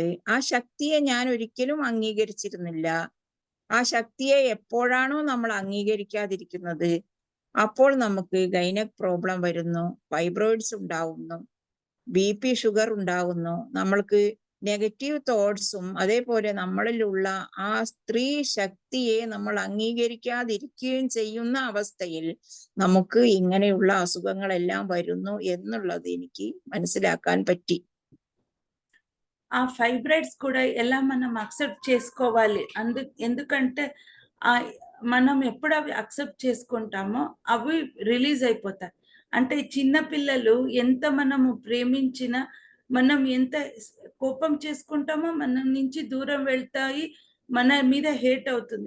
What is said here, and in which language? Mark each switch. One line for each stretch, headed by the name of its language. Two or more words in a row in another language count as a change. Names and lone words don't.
Malayalam: ആ ശക്തിയെ ഞാൻ ഒരിക്കലും അംഗീകരിച്ചിരുന്നില്ല. ആ ശക്തിയെ എപ്പോഴാണോ നമ്മൾ അംഗീകരിക്കാതിരിക്കുന്നത്, അപ്പോൾ നമുക്ക്
English: gynaec problem
Malayalam: വരുന്നു, ഫൈബ്രോയിഡ്സ് ഉണ്ടാവുന്നു,
English: BP sugar
Malayalam: ഉണ്ടാവുന്നു, നമ്മൾക്ക്
English: negative thoughts
Malayalam: അതേപോലെ നമ്മളിലുള്ള ആ സ്ത്രീ ശക്തിയെ നമ്മൾ അംഗീകരിക്കാതിരിക്കുകയും ചെയ്യുന്ന അവസ്ഥയിൽ നമുക്ക് ഇങ്ങനെയുള്ള അസുഖങ്ങളെല്ലാം വരുന്നു എന്നുള്ളത് എനിക്ക് മനസ്സിലാക്കാൻ പറ്റി.
Telugu: ఆ ఫైబ్రాయిడ్స్ కూడా ఎలా మనం అక్సెప్ట్ చేసుకోవాలి, ఎందుకంటే మనం ఎప్పుడు అవి అక్సెప్ట్ చేసుకుంటామో అవి రిలీజ్ అయిపోతాయి. అంటే చిన్న పిల్లలు ఎంత మనము ప్రేమించినా, మనం ఎంత కోపం చేసుకుంటామో మన నుంచి దూరం వెళ్తాయి, మన మీద హేట్ అవుతుంది.